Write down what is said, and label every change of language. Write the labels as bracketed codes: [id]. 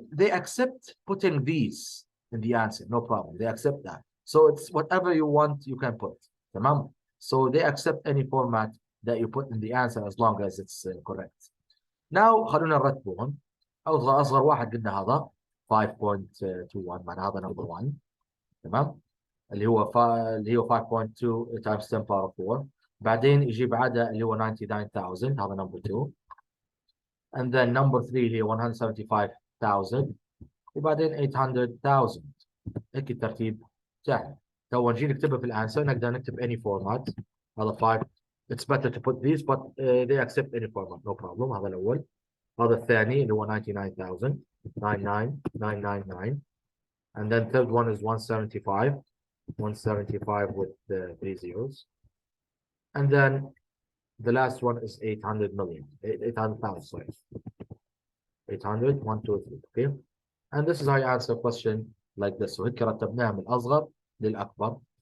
[en] They accept putting these in the answer. No problem. They accept that. So it's whatever you want, you can put. Tamam. So they accept any format that you put in the answer as long as it's correct. [ar] Now خلونا نرتبهم. أصغر واحد قلنا هذا 5.21 معنى هذا number 1. تمام. اللي هو 5.2 [en] times 10 power 4. [ar] بعدين يجي بعدها اللي هو 99,000 هذا number 2. [en] And then number 3 [ar] اللي هو 175,000 وبعدين 800,000. هيك الترتيب سهل. تو نجي نكتبها في الانسر نقدر نكتب [en] any format. [ar] هذا 5. [en] It's better to put these but they accept any format, no problem. [ar] هذا الأول. [en] هذا الثاني اللي هو 99,000 99999 and then third one is 175 with 3 zeros and then the last one is 800 million 800,000 sorry 800 1 2 3 okay and this is how you answer a question like this. So [ar] هيك رتبناها من الأصغر للأكبر.